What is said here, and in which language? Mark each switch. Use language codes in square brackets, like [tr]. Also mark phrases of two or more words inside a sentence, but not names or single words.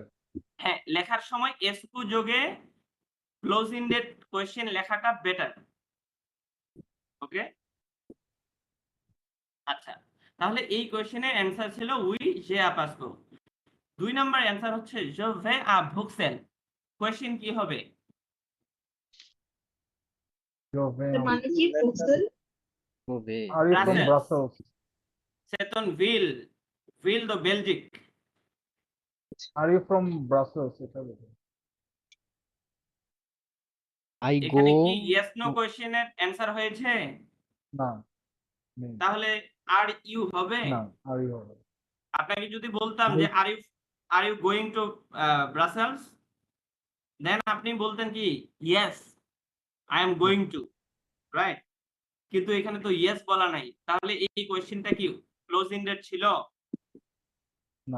[bn] হ্যাঁ, লেখার সময় এসকু যোগে [en] close ended question [bn] লেখাটা বেটার। ওকে, আচ্ছা, তাহলে এই কোয়েশ্চেনের অ্যান্সার ছিল [fr] oui j'ai un passeport. [bn] 2 নাম্বার অ্যান্সার হচ্ছে [fr] je vais à Bruxelles। [bn] কোয়েশ্চেন কি হবে? মানে কি বুঝছেন? [en] Move. Are you from Brussels. Brussels? [fr] C'est une ville de Belgique। [en] Are you from Brussels? [bn] এটা বলো। [en] I [bn] এখানে [en] go [bn] কি [en] yes no [bn] কোয়েশ্চেনের অ্যান্সার হয়েছে? না, নেই। তাহলে [en] are you [bn] হবে? না, [en] are you হবে। [bn] আপনাকে যদি বলতাম যে [en] are you going to Brussels, [bn] দেন আপনি বলতেন কি [en] yes I am going to, right? [bn] কিন্তু এখানে তো ইয়েস বলা নাই, তাহলে এই কোশ্চেনটা কি [en] close ended [bn] ছিল? না,